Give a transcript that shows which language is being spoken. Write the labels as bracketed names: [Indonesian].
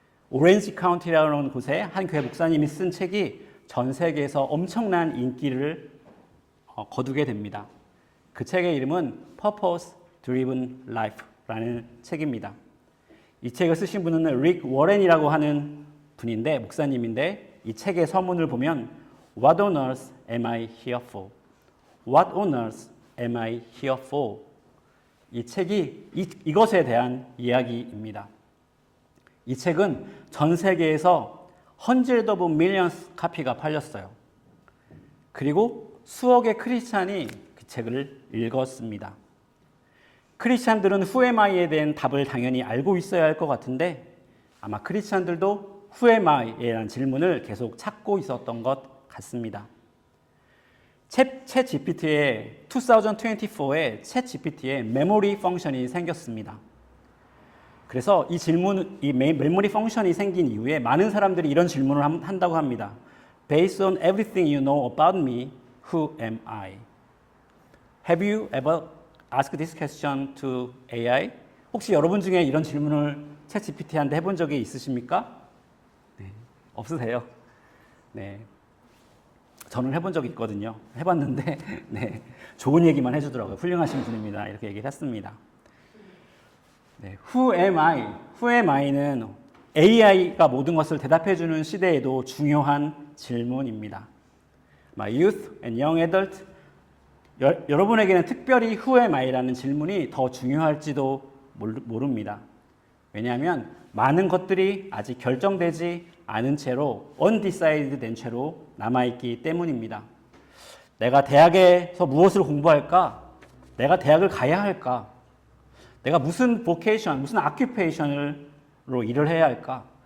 [Korean] 오렌지 카운티라는 곳에 한 교회 목사님이 쓴 책이 전 세계에서 엄청난 인기를 거두게 됩니다. 그 책의 이름은 Purpose Driven Life라는 책입니다. 이 책을 쓰신 분은 릭 워렌이라고 하는 분인데 목사님인데 이 책의 서문을 보면 [English] What on earth am I here for? What on earth am I here for? [Korean] 이 책이 이것에 대한 이야기입니다. 이 책은 전 세계에서 [English] hundreds of millions [Korean] 카피가 팔렸어요. 그리고 수억의 크리스찬이 그 책을 읽었습니다. 크리스찬들은 [English] Who am I [Korean] 에 대한 답을 당연히 알고 있어야 할 것 같은데 아마 크리스찬들도 Who am I에 대한 질문을 계속 찾고 있었던 것 같습니다. 챗 GPT의 2024에 챗 GPT의 메모리 펑션이 생겼습니다. 그래서 이 메모리 펑션이 생긴 이후에 많은 사람들이 이런 질문을 한다고 합니다. [English] Based on everything you know about me, who am I? Have you ever asked this question to AI? [Korean] 혹시 여러분 중에 이런 질문을 챗 GPT한테 해본 적이 있으십니까? 네, 없으세요? 네. 저는 해본 적이 있거든요. 해봤는데 네, 좋은 얘기만 해주더라고요. 훌륭하신 분입니다. 이렇게 얘기를 했습니다. 네, [English] Who am I? Who am I [Korean] 는 AI가 모든 것을 대답해주는 시대에도 중요한 질문입니다. [English] My youth and young adult, [Korean] 여러분에게는 특별히 Who am I라는 질문이 더 중요할지도 모릅니다. 왜냐하면 많은 것들이 아직 결정되지 않은 채로 undecided 된 채로 남아있기 때문입니다. 내가 대학에서 무엇을 공부할까? 내가 대학을 가야 할까? 내가 무슨 vocation, 무슨 occupation으로 일을 해야 할까?